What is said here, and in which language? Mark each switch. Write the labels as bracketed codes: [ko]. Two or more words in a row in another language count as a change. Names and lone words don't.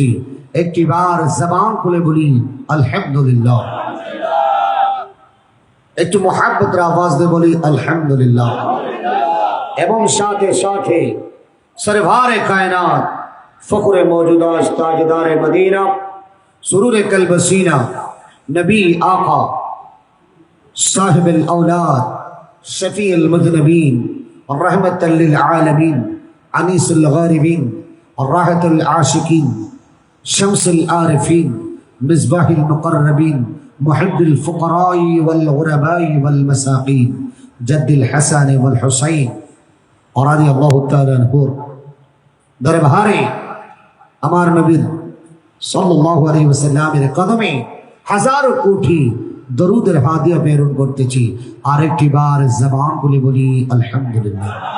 [bn] একটি বার জবান খুলে বলি আলহামদুলিল্লাহ, একটু মোহাব্বতের আওয়াজ দিয়ে বলি আলহামদুলিল্লাহ। এবং সাথে সাথে [ur] سرورِ کائنات فخرِ موجودات تاجدارِ مدینہ سرورِ قلب‌سینہ نبی آقا [ar] صاحب الأولاد شفيع المذنبين رحمة للعالمين أنيس الغريبين راحة العاشقين شمس العارفين مصباح المقربين محب الفقراء والغرباء والمساكين جد الحسن والحسين رضي الله تعالى عنه [bn] দরবারে আমার নবী [ar] صلى الله عليه وسلم [bn] কদমে হাজারো কোটি দরুদের হাদিয়া প্রেরণ করতেছি। আরেকটি বার জবান খুলে বলি আলহামদুলিল্লাহ।